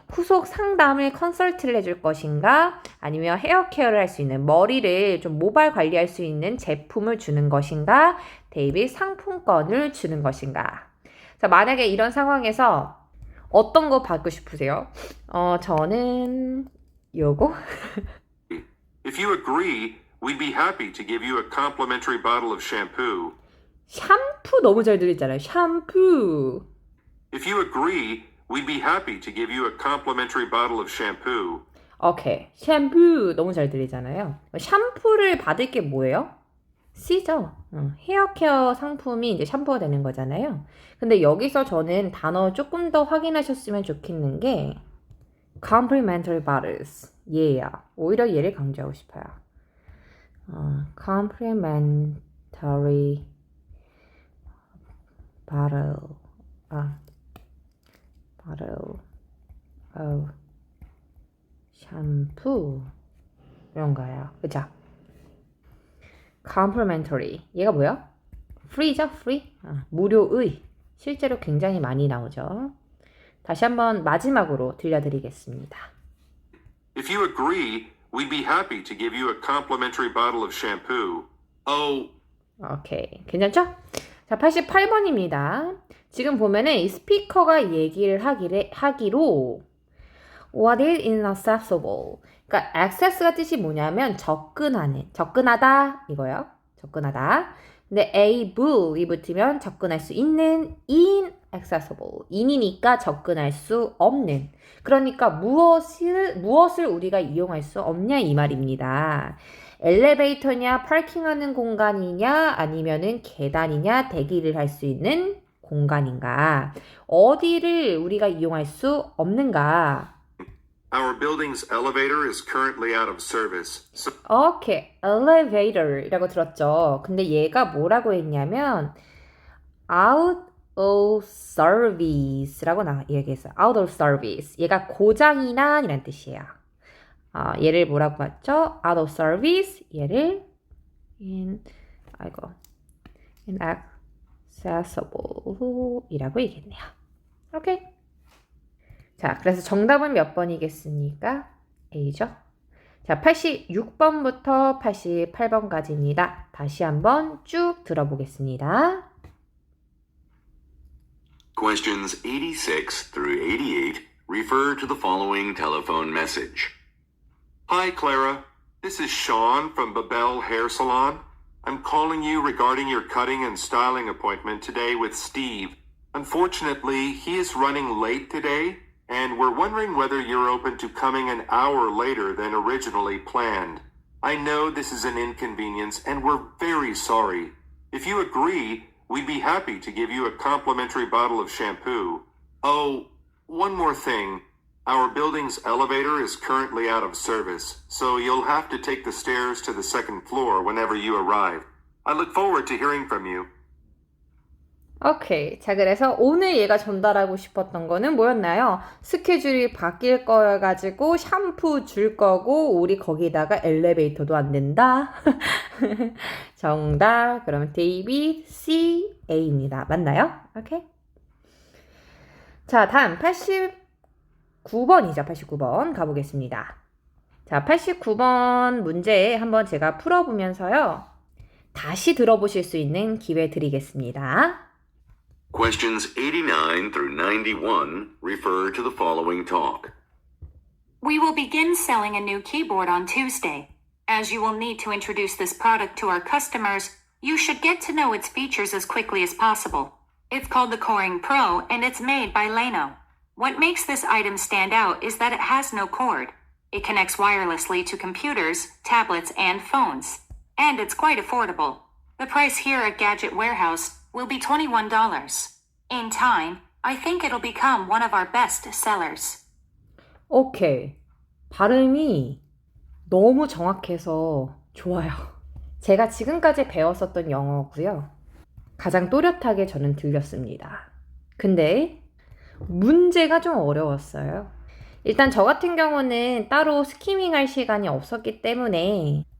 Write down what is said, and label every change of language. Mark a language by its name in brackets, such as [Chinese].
[Korean] 후속 상담을 컨설트를 해줄 것인가. 아니면 헤어케어를 할 수 있는 머리를 좀 모발 관리할 수 있는 제품을 주는 것인가. 데이빗 상품권을 주는 것인가. 자, 만약에 이런 상황에서 어떤 거 받고 싶으세요? 저는 요거? [English] If you agree, we'd be happy to give you a complimentary bottle of shampoo. [Korean] 샴푸 너무 잘 들리잖아요. 샴푸. [English] If you agree, we'd be happy to give you a complimentary bottle of shampoo. [Korean] 오케이. 샴푸 너무 잘 들리잖아요. 샴푸를 받을 게 뭐예요? C죠. 헤어케어 상품이 이제 샴푸가 되는 거잖아요. 근데 여기서 저는 단어 조금 더 확인하셨으면 좋겠는 게 complimentary bottles. 얘야. 오히려 얘를 강조하고 싶어요. complimentary bottle. bottle of 샴푸. 이런 거예요. 그죠? complimentary. 얘가 뭐야? free죠? free. 무료의. 실제로 굉장히 많이 나오죠. 다시 한번 마지막으로 들려드리겠습니다. [English] If you agree, we'd be happy to give you a complimentary bottle of shampoo. Oh, [Korean] 오케이. 괜찮죠? 자, 88번입니다. 지금 보면은 이 스피커가 얘기를 하기로 [English] What is inaccessible? [Korean] 그러니까 access가 뜻이 뭐냐면 접근하는, 접근하다 이거요. 접근하다. 근데 able이 붙으면 접근할 수 있는 inaccessible. in이니까 접근할 수 없는. 그러니까 무엇을 우리가 이용할 수 없냐 이 말입니다. 엘리베이터냐, 파킹하는 공간이냐, 아니면은 계단이냐, 대기를 할 수 있는 공간인가. 어디를 우리가 이용할 수 없는가. [English] our building's elevator is currently out of service. So [Korean] 오케이, elevator이라고 들었죠. 근데 얘가 뭐라고 했냐면 out of service라고 얘기했어요. out of service. 얘가 고장이나 이란 뜻이에요. 얘를 뭐라고 봤죠? out of service. 얘를 inaccessible 이라고 얘기했네요. 오케이. 자, 그래서 정답은 몇 번이겠습니까? A죠. 자, 86번부터 88번까지입니다. 다시 한번 쭉 들어보겠습니다. [English] Questions 86 through 88 refer to the following telephone message. Hi, Clara. This is Sean from Babel Hair Salon. I'm calling you regarding your cutting and styling appointment today with Steve. Unfortunately, he is running late today, and we're wondering whether you're open to coming an hour later than originally planned. I know this is an inconvenience, and we're very sorry. If you agree, we'd be happy to give you a complimentary bottle of shampoo. Oh, one more thing. Our building's elevator is currently out of service, so you'll have to take the stairs to the second floor whenever you arrive. I look forward to hearing from you. [Korean] 오케이. 자, 그래서 오늘 얘가 전달하고 싶었던 거는 뭐였나요? 스케줄이 바뀔 거여가지고 샴푸 줄 거고 우리 거기다가 엘리베이터도 안 된다. 정답. 그러면 데이빗 C, A입니다. 맞나요? 오케이. 자, 다음 89번이죠. 89번 가보겠습니다. 자, 89번 문제 한번 제가 풀어보면서요. 다시 들어보실 수 있는 기회 드리겠습니다. [English] Questions 89 through 91 refer to the following talk. We will begin selling a new keyboard on Tuesday. As you will need to introduce this product to our customers, you should get to know its features as quickly as possible. It's called the Coring Pro, and it's made by Leno. What makes this item stand out is that it has no cord. It connects wirelessly to computers, tablets, and phones. And it's quite affordable. The price here at Gadget Warehouse will be $21. In time, I think it'll become one of our best sellers. [Korean] 오케이. 발음이 너무 정확해서 좋아요. 제가 지금까지 배웠었던 영어고요. 가장 또렷하게 저는 들렸습니다. 근데 문제가 좀 어려웠어요. 일단 저 같은 경우는 따로 스키밍할 시간이 없었기 때문에